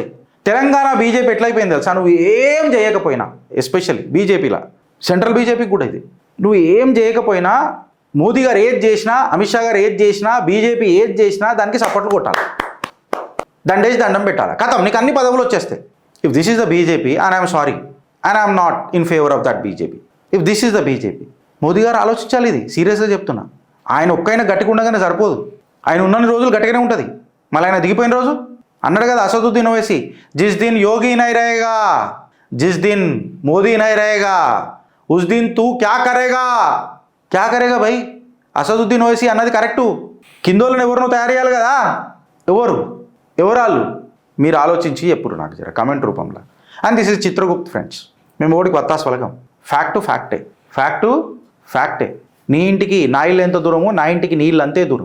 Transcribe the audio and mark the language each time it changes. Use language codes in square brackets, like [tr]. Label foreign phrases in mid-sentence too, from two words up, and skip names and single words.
[te] తెలంగాణ బీజేపీ ఎట్లయిపోయింది తెలుసా? నువ్వు ఏం చేయకపోయినా, ఎస్పెషల్లీ బీజేపీలా, సెంట్రల్ బీజేపీకి కూడా ఇది, నువ్వు ఏం చేయకపోయినా మోదీ గారు ఏది చేసినా, అమిత్ షా గారు ఏది చేసినా, బీజేపీ ఏది చేసినా దానికి సపోర్ట్లు కొట్టాలి, దండేసి దండం పెట్టాలి, కథం నీకు అన్ని పదవులు వచ్చేస్తాయి. [en] If this is the BJP and I'm sorry and I'm not in favour of that BJP. If this is the BJP, [te] మోదీ గారు ఆలోచించాలి. ఇది సీరియస్గా చెప్తున్నా. ఆయన ఒక్కైనా గట్టిగా ఉండగానే సరిపోదు, ఆయన ఉన్నన్ని రోజులు గట్టిగానే ఉంటుంది. మళ్ళీ ఆయన దిగిపోయిన రోజు అన్నాడు కదా అసదుద్దీన్ ఓవైసీ, [ur] جس دن یوگی نہیں رہے گا، جس دن مودی نہیں رہے گا، اس دن تو کیا کرے گا بھئی. [te] అసదుద్దీన్ ఓవైసీ అన్నది కరెక్టు. కిందోళ్ళని ఎవరినో తయారు చేయాలి కదా. ఎవరాళ్ళు మీరు ఆలోచించి ఎప్పుడు నాకు జర కమెంట్ రూపంలో. [en] And this is Chitragupt friends. [te] మేము ఓడికి వత్తాస్ వలకం. ఫ్యాక్టే. నీ ఇంటికి నా ఇల్లు ఎంత దూరమో నా ఇంటికి నీ ఇల్లు అంతే దూరం.